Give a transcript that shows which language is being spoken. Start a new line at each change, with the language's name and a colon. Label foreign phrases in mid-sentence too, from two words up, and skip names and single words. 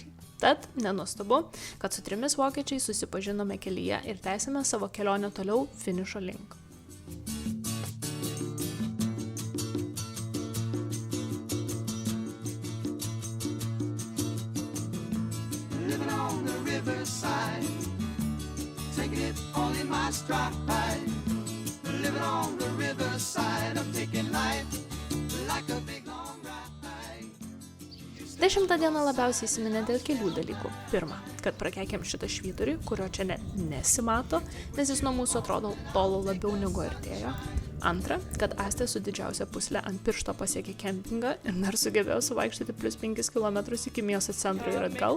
Lithuanian: Tad nenuostabu, kad su 3 vokiečiais susipažinome kelyje ir tęsėme savo kelionę toliau finišo link.
English: Living on the riverside, taking it all in my stride. Living on the riverside, I'm taking life like a big long ride.
Lithuanian: 10 dieną labiausiai įsiminė dėl kelių dalykų. Pirma, kad prakeikėm šitą švyturį, kurio čia nesimato, nes jis nuo mūsų atrodo tolo labiau negu artėjo. Antra, kad Astė su didžiausia pusle ant piršto pasiekė kempingą ir dar sugebėjo suvaikštyti +5 km iki miesto centro ir atgal.